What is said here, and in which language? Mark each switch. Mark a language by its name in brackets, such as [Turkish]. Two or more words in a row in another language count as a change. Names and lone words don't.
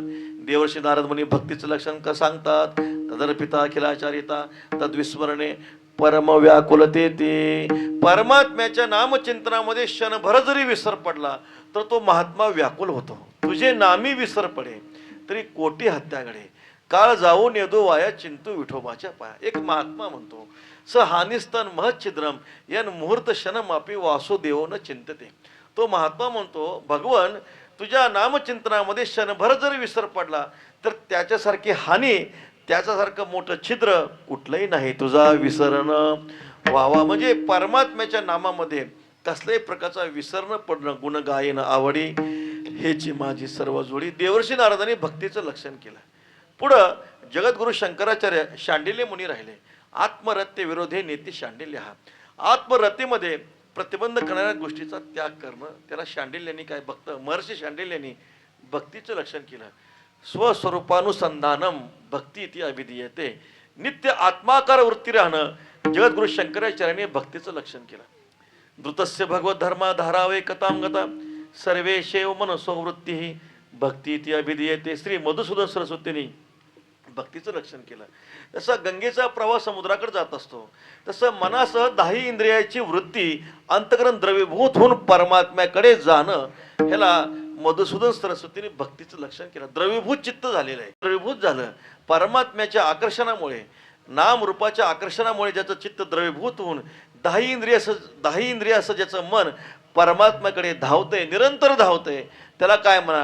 [Marathi] देवर्षी नारद मुनी भक्तीचं लक्षण का सांगतात? [Sanskrit] तदर्पिता अखिलाचारिता तद्विस्मरणे परम व्याकुलते ते. [Marathi] परमात्म्याच्या नामचिंतनामध्ये क्षणभर जरी विसर पडला तर तो महात्मा व्याकुल होतो. तुझे नामी विसर पडे तरी कोटी हत्या घडे, काळ जाऊन येदो वाया चिंतू विठोबाच्या पाया. एक महात्मा म्हणतो [Sanskrit] स हानिस्तन महच्छिद्रम यन मुहूर्त क्षण मापी वासुदेव न चिंतते. [Marathi] तो महात्मा म्हणतो भगवन तुझ्या नामचिंतनामध्ये क्षणभर जर विसर पडला तर त्याच्यासारखी हानी, त्याच्यासारखं मोठं छिद्र कुठलंही नाही. तुझा विसरण व्हावा म्हणजे परमात्म्याच्या नामामध्ये कसल्याही प्रकारचा विसर न पडणं, गुण गायन आवडी हेची माझी सर्व जोडी. देवर्षी नारदांनी भक्तीचं लक्षण केलं. पुढं जगद्गुरु शंकराचार्य शांडिल्य मुनी राहिले. [Sanskrit] आत्मरत्य विरोधे नेती शांडिल्य. [Marathi] हा आत्मरतीमध्ये प्रतिबंध करणाऱ्या गोष्टीचा त्याग करणं, त्याला शांडिल्यांनी काय भक्त महर्षी शांडिल्यांनी भक्तीचं लक्षण केलं. [Sanskrit] स्वस्वरूपानुसंधानम भक्ती इति अभिधीयते. [Marathi] नित्य आत्माकार वृत्ती राहणं जगद्गुरु शंकराचार्यांनी भक्तीचं लक्षण केलं. [Sanskrit] धृतस्य भगवत धर्मा धारावे कथाम गता सर्वेशेव मनसो वृत्ती भक्ती इति अभिधीयते. [Marathi] श्री मधुसूदन सरस्वतींनी भक्तीचं लक्षण केलं. जसं गंगेचा प्रवाह समुद्राकडे जात असतो तसं मनासह 10 इंद्रियाची वृत्ती अंतकरण द्रवीभूत होऊन परमात्म्याकडे जाणं, ह्याला मधुसूदन सरस्वतीने भक्तीचं लक्षण केलं. द्रवीभूत चित्त झालेलं आहे. द्रवीभूत झालं परमात्म्याच्या आकर्षणामुळे, नाम रूपाच्या आकर्षणामुळे ज्याचं चित्त द्रवीभूत होऊन 10 इंद्रिय असं ज्याचं मन परमात्म्याकडे धावतंय, निरंतर धावतंय, त्याला काय म्हणा?